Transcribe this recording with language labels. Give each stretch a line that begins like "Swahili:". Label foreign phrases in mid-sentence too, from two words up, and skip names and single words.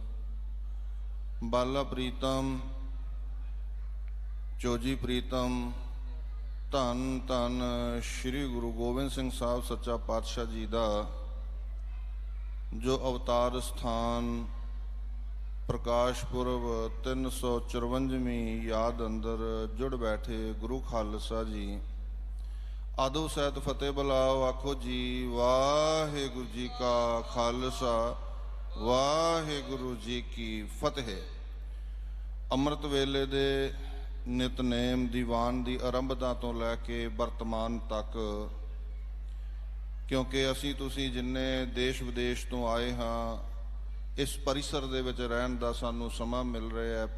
Punjabi: ਬਾਲਾ ਪ੍ਰੀਤਮ ਚੋਜੀ ਪ੍ਰੀਤਮ ਧੰਨ ਧੰਨ ਸ੍ਰੀ ਗੁਰੂ ਗੋਬਿੰਦ ਸਿੰਘ ਸਾਹਿਬ ਸੱਚਾ ਪਾਤਸ਼ਾਹ ਜੀ ਕਾ ਜੋ ਅਵਤਾਰ ਸਥਾਨ ਪ੍ਰਕਾਸ਼ ਪੁਰਬ 354ਵੀਂ ਯਾਦ ਅੰਦਰ ਜੁੜ ਬੈਠੇ ਗੁਰੂ ਖ਼ਾਲਸਾ ਜੀ। ਆਦੋ ਸੈਤ ਫ਼ਤਿਹ ਬੁਲਾਓ, ਆਖੋ ਜੀ ਵਾਹਿਗੁਰੂ ਜੀ ਕਾ ਖ਼ਾਲਸਾ ਵਾਹਿਗੁਰੂ ਜੀ ਕੀ ਫ਼ਤਿਹ। ਅੰਮ੍ਰਿਤ ਵੇਲੇ ਦੇ ਨਿਤਨੇਮ ਦੀਵਾਨ ਦੀ ਆਰੰਭਤਾ ਤੋਂ ਲੈਕੇ ਵਰਤਮਾਨ ਤੱਕ, ਕਿਉਂਕਿ ਅਸੀਂ ਤੁਸੀਂ ਜਿੰਨੇ ਦੇਸ਼ ਵਿਦੇਸ਼ ਤੋਂ ਆਏ ਹਾਂ, ਇਸ ਪਰਿਸਰ ਦੇ ਵਿੱਚ ਰਹਿਣ ਦਾ ਸਾਨੂੰ ਸਮਾਂ ਮਿਲ ਰਿਹਾ ਹੈ।